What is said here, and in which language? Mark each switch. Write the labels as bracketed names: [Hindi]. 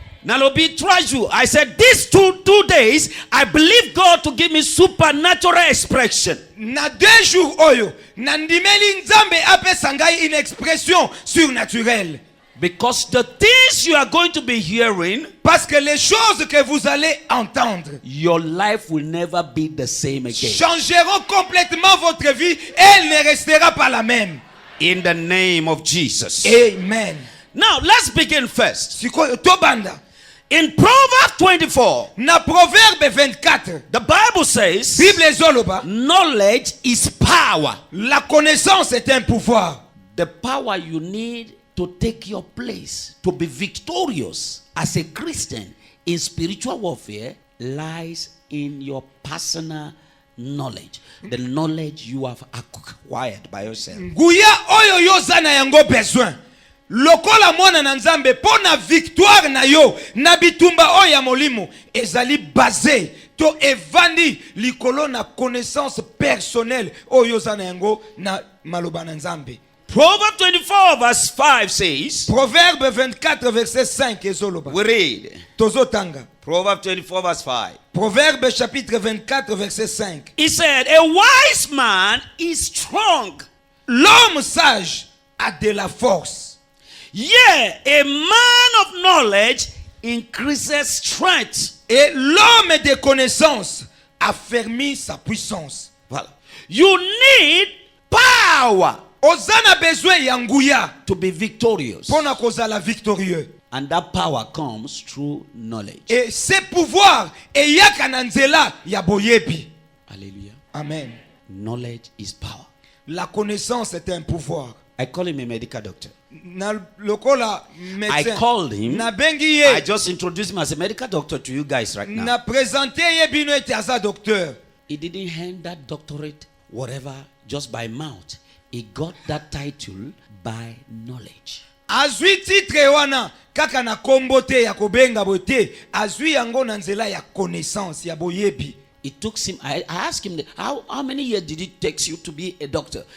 [Lingala] Nalobi [French] 3 jours. [English] I said these two days, I believe God to give me supernatural expression. [Lingala] Na 2 jours oyo nandimeli Nzambe apesa ngai [French] une expression surnaturelle. [English] Because the things you are going to be hearing, [French] Parce que les choses que vous allez entendre [English] your life will never be the same again. [French] changeront complètement votre vie. Elle ne restera pas la même. [English] In the name of Jesus. Amen. Now, let's begin first. [Lingala] Sikoyo tobanda. [English] In Proverbs 24, [Lingala] Na Proverbe 24, [English] the Bible says, [Lingala] Bible ezoloba, [English] knowledge is power. [French] la connaissance est un pouvoir. [English] The power you need to take your place, to be victorious as a Christian in spiritual warfare, lies in your personal knowledge. The knowledge you have acquired by yourself. [Lingala] Nguya oyo yo zana yango besoin. Lokola mwana na Nzambe pona victoire na yo na bitumba oyo ya molimo ezali basé to evandi likolo na connaissance personnelle oyo zana yango na maloba na Nzambe. [English] Proverbs 24 verse 5 says, [Lingala] Proverbe 24 verset 5 ezoloba. [English] we read, [Lingala] Tozotanga. [English] Proverbs 24 verse 5. [French] Proverbe chapitre 24 verset 5. [English] He said, a wise man is strong. [French] L'homme sage a de la force. [English] Yeah, a man of knowledge increases strength. [French] Et l'homme de connaissance affermit sa puissance. [English] Voilà. You need power [Lingala] Ozana besoin ya nguya [English] to be victorious. [Lingala] pona kozala victorieux. [English] And that power comes through knowledge. [French] Et ce pouvoir [Lingala] eyaka na nzela ya boyebi. [English] Hallelujah. Amen. Knowledge is power. [French] La connaissance est un pouvoir. [English] I call him a medical doctor. [Lingala] Na lokola médecin. [English] I called him. [Lingala] Na bengi [English] I [Lingala] ye. [English] just introduced him as a medical doctor to you guys right now. [Lingala] Na présenter ye bino ete aza docteur. [English] He didn't hand that doctorate, whatever, just by mouth. He got that title by knowledge. [Lingala] Azwi titre wana kaka na kombo te ya kobenga bote. Azwi yango na nzela ya connaissance ya boyebi. [English] It took him, I asked him, how many years did it take you to be a doctor?